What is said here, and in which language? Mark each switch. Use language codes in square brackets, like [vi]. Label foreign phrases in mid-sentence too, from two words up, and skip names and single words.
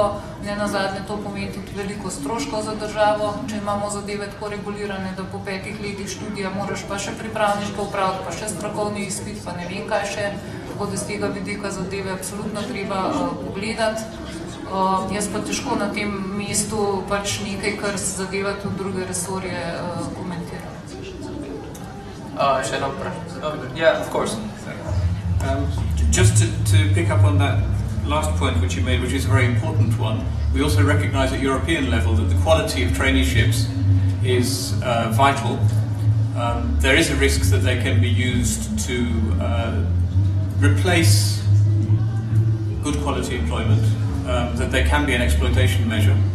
[sl] Ne nazadnje to pomeni tudi veliko stroškov za državo, če imamo zadeve tako regulirane, da po 5 letih študija moraš pa še pripravništvo opraviti, pa še strokovni izpit, pa ne vem kaj še, tako da z tega vidika zadeve absolutno treba pogledati. Jaz pa težko na tem mestu pač nekaj, kar zadeva tudi druge resorje, komentiram. Še eno vprašanje? [en] Yeah, of course. Just to pick up on that last point which you made, which is a very important one, we also recognise at European level that the quality of traineeships is vital. There is a risk that they can be used to replace good quality employment, that they can be an exploitation measure.